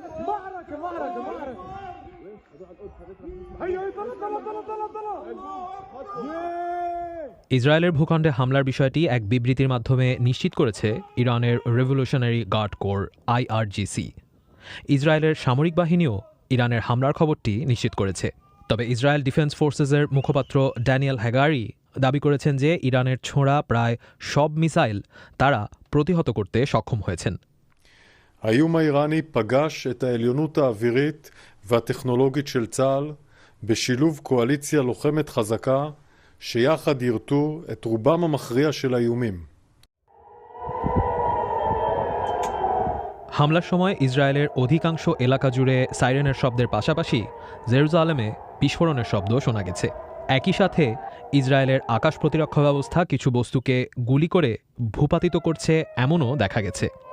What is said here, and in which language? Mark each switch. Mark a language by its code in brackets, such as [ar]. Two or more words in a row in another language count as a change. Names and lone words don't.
[bn] ইসরায়েলের ভূখণ্ডে হামলার বিষয়টি এক বিবৃতির মাধ্যমে নিশ্চিত করেছে ইরানের রেভলিউশনারি গার্ড কোর IRGC। ইসরায়েলের সামরিক বাহিনীও ইরানের হামলার খবরটি নিশ্চিত করেছে। তবে ইসরায়েল ডিফেন্স ফোর্সেসের মুখপাত্র ড্যানিয়েল হ্যাগারি দাবি করেছেন যে ইরানের ছোঁড়া প্রায় সব মিসাইল তারা প্রতিহত করতে সক্ষম হয়েছেন। [he] האיום האיראני פגש את העליונות האווירית והטכנולוגית של צה"ל בשילוב קואליציה לוחמת חזקה שיחד ירתו את רובם המכריע של האיומים. [bn] হামলার সময় ইসরায়েলের অধিকাংশ এলাকা জুড়ে সাইরেনের শব্দের পাশাপাশি জেরুজালেমে বিস্ফোরণের শব্দ শোনা গেছে। একই সাথে ইসরায়েলের আকাশ প্রতিরক্ষা ব্যবস্থা কিছু বস্তুকে গুলি করে ভূপাতিত করছে এমনও দেখা গেছে।